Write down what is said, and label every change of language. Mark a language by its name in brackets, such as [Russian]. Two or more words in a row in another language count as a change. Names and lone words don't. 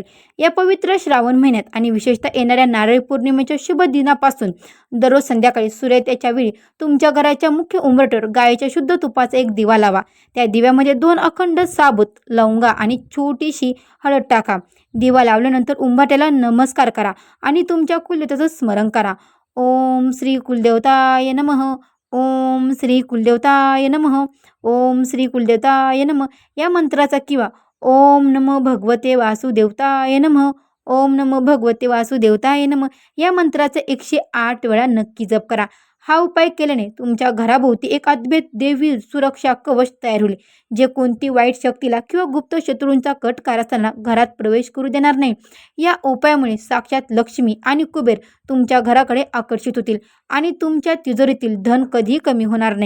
[Marathi] या पवित्र श्रावण महिन्यात आणि विशेषतः येणाऱ्या नारळी पौर्णिमेच्या शुभ दिनापासून दररोज संध्याकाळी सूर्योदयाच्या वेळी तुमच्या घराच्या मुख्य उंबरठ्यावर गायीच्या शुद्ध तुपाचा एक दिवा लावा. त्या दिव्यामध्ये 2 अखंड साबूत लवंगा आणि छोटीशी हळद टाका. दिवा लावल्यानंतर उंबरठ्याला नमस्कार करा आणि तुमच्या कुलदेवतेचं स्मरण करा. [Sanskrit] ओम श्री कुलदेवताय नमः, ओम श्री कुलदेवताय नमः, ओम श्री कुलदेवताय नमः [Marathi] या मंत्राचा किंवा [Sanskrit] ओम नमो भगवते वासुदेवताय नमः, ओम नमो भगवते वासुदेवताय नमः [Marathi] या मंत्राचा 108 वेळा नक्की जप करा. हा उपाय केल्याने तुमच्या घराभोवती एक अद्भुत देवी सुरक्षा कवच तयार होईल, जे कोणती वाईट शक्तीला किंवा गुप्त शत्रूंचा कट कारस्थानाला घरात प्रवेश करू देणार नाही. या उपायामुळे साक्षात लक्ष्मी आणि कुबेर तुमच्या घराकडे आकर्षित होतील आणि तुमच्या तिजोरीतील धन कधीही कमी होणार नाही.